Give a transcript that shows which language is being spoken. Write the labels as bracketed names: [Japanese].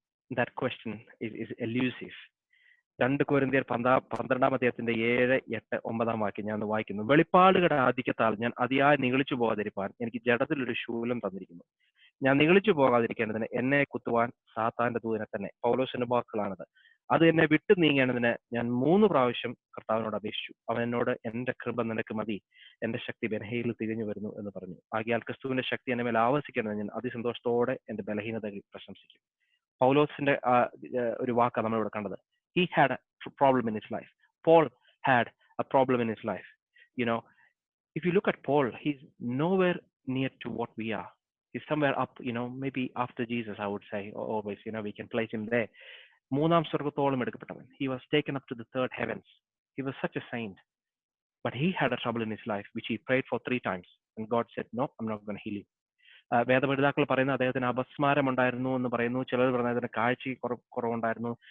[English] that question is elusive. [Malayalam] 2 കൊരിന്ത്യർ 12-ാം അധ്യായത്തിന്റെ 7, 8, 9 വാക്യം ഞാൻ വായിക്കുന്നു. വെളിപ്പാടുകളുടെ ആധിക്യത്താൽ ഞാൻ അതിയായി നിഗളിച്ചു പോകാതിരിപ്പാൻ എനിക്ക് ജഡത്തിലൊരു ശൂലം തന്നിരിക്കുന്നു. ഞാൻ നിഗളിച്ചു പോകാതിരിക്കേണ്ടതിന് എന്നെ കുത്തുവാൻ സാത്താന്റെ ദൂതനെ തന്നെ. പൗലോസിന്റെ വാക്കുകളാണത്. അത് എന്നെ വിട്ടു നീങ്ങേണ്ടതിന് ഞാൻ 3 പ്രാവശ്യം കർത്താവിനോട് അപേക്ഷിച്ചു. അവൻ എന്നോട് എന്റെ കൃപ നിനക്ക് മതി, എന്റെ ശക്തി ബലഹീനതയിൽ തികഞ്ഞു വരുന്നു എന്ന് പറഞ്ഞു. ആകയാൽ ക്രിസ്തുവിന്റെ ശക്തി എന്നെ മേൽ ആവസിക്കേണ്ടത് ഞാൻ അതിസന്തോഷത്തോടെ എന്റെ ബലഹീനതകൾ പ്രശംസിക്കും. പൗലോസിന്റെ ഒരു വാക്കാണ് നമ്മളിവിടെ കണ്ടത്. [English] He had a problem in his life. Paul had a problem in his life. You know, if you look at Paul, he's nowhere near to what we are. He's somewhere up, maybe after Jesus, I would say, always, we can place him there. [Malayalam] 3-ാം സ്വർഗ്ഗത്തോളം എടുക്കപ്പെട്ടവൻ. [English] He was taken up to the 3rd heavens. He was such a saint. But he had a trouble in his life, which he prayed for 3 times. And God said, no, I'm not going to heal you. [Malayalam] വേദപഠിതാക്കൾ പറയുന്ന അദ്ദേഹത്തിന് അപസ്മാരം ഉണ്ടായിരുന്നു എന്ന് പറയുന്നു. ചിലർ പറയുന്നത് അദ്ദേഹത്തിന് കാഴ്ച കുറവുണ്ടായിരുന്നു.